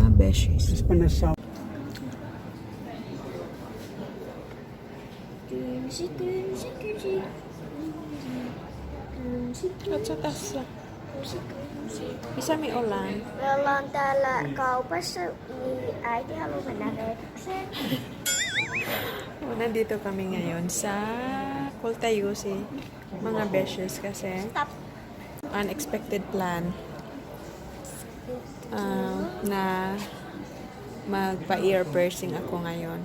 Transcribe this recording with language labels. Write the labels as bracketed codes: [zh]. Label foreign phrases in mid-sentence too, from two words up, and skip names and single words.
[tl] beshies. [fi] Espanjassa on Kynsi, kynsi, kynsi. Kynsi, Katso tässä. kynsi, kynsi. Missä me ollaan? Me ollaan täällä kaupassa, niin äiti haluaa mennä reetukseen. [tl] Nandito kami ngayon sa Kultayusi, mga beshies kasi [en] Stop. unexpected plan [tl] na magpa-ear piercing ako ngayon.